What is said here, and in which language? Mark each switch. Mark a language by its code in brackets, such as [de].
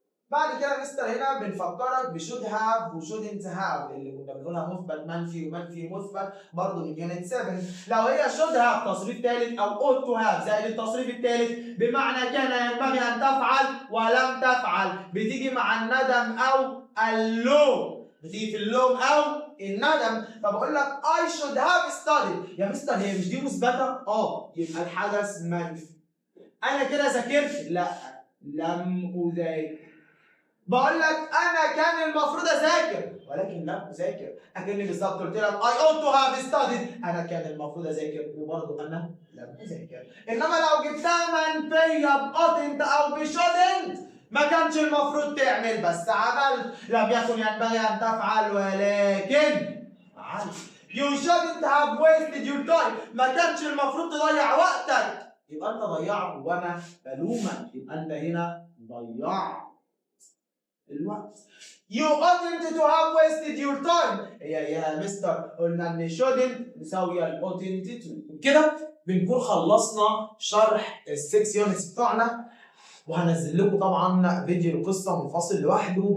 [ar] بعد كده مستر هنا بنفكرك بشود هاف وشودنت هاف اللي كنا بنقولها مثبت منفي ومنفي مثبت برضه من يونت 7. لو هي شود هاف تصريف ثالث او اوت تو هاف زائد التصريف الثالث بمعنى كان ينبغي ان تفعل ولم تفعل، بتيجي مع الندم او اللوم، بتيجي في اللوم او الندم. [en] فبقول لك I should have studied. [ar] يا مستر هي مش دي مثبته؟ يبقى الحدث منفي. انا كده ذاكرت؟ لا، لم اذاكر. بقول لك انا كان المفروض اذاكر ولكن لم اذاكر، اكني بالظبط قلت لك [en] I ought to have studied، [ar] انا كان المفروض اذاكر وبرضه انا لم اذاكر. انما لو جبتها منفيه بأوتنت او بشودنت ما كانش المفروض تعمل بس عملت، لم يكن ينبغي ان تفعل ولكن فعلت. [en] You shouldn't have wasted your time، [ar] ما كانش المفروض تضيع وقتك، يبقى انت ضيعت وانا بلومك، يبقى انت هنا ضيعت الوقت. [en] You oughtn't to have wasted your time. [ar] هي يا مستر قلنا ان shouldn't مساويه ال oughtn't to. كده بنكون خلصنا شرح ال6 يونتس بتوعنا، وهنزل لكم طبعا فيديو القصه منفصل لوحده.